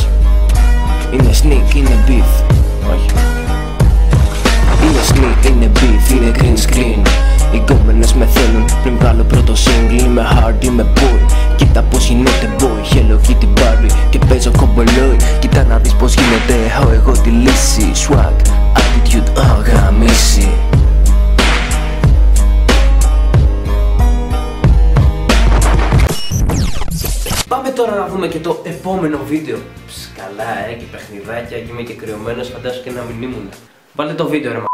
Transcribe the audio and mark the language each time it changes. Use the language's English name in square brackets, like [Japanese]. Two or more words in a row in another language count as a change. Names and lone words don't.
[Greek] Είναι Sneak, είναι beef. Όχι. Είναι Sneak, είναι beef, είναι [English] green screen. [Greek] Οι γκόμενες με θέλουν πριν βγάλω πρώτο single. Είμαι hard, είμαι boy. Κοίτα πως γίνεται boy. Hello Kitty Barbie και παίζω κομπολόι. Κοίτα να δεις πως γίνεται, έχω εγώ τη λύση. [English] Swag, attitude, [Greek] γαμίση. Πάμε τώρα να δούμε και το επόμενο βίντεο. Καλά και παιχνιδάκια και είμαι και κρυωμένος, φαντάσου και να μην ήμουν. Βάλτε το βίντεο ρε μα.